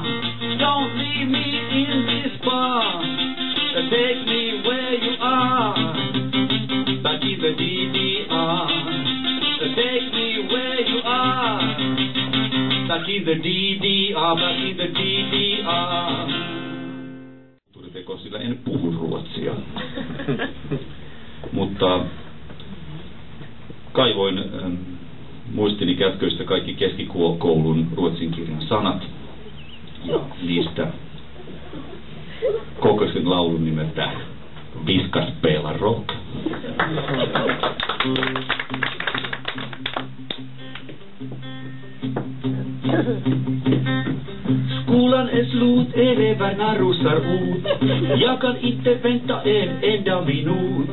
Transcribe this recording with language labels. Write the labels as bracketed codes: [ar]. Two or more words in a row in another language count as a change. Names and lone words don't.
[en] Don't leave me in this bar. Take me where you are. Back in the DDR. Take me where you are. Back in the DDR. Back in the DDR. [fi] Teko, sillä en puhu ruotsia. Mutta kaivoin muistini kätköistä kaikki keskikoulun ruotsin kirjan sanat ja niistä kokosin laulun nimeltä Vi ska spela rock. [sv] Skolan är slut, eleverna rusar ut. Jag kan inte vänta en enda minut.